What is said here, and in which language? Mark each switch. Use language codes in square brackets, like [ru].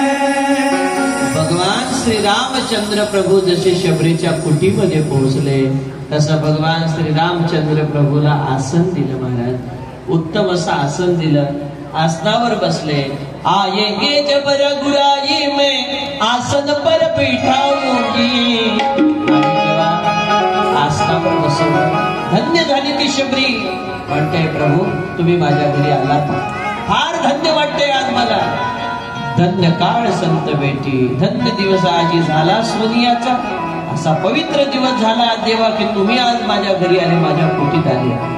[mr] रामचंद्र प्रभू जसे शबरीच्या कुटीमध्ये पोहोचले तसं भगवान श्री रामचंद्र प्रभूला आसन दिलं महाराज. उत्तम असं आसन दिलं. आसनावर बसले. [hi] आएंगे जब रघुराई में आसन पर बैठाऊंगी. [mr] आणि तेव्हा आसनावर बसवलं. धन्य झाली ती शबरी. म्हणते प्रभू तुम्ही माझ्या घरी आलात, फार धन्य वाटते आज मला. धन्य काळ संत भेटी, धन्य दिवस आजी झाला सोनियाचा. असा पवित्र दिवस झाला देवा की तुम्ही आज माझ्या घरी आले, माझ्या कुटीत आले.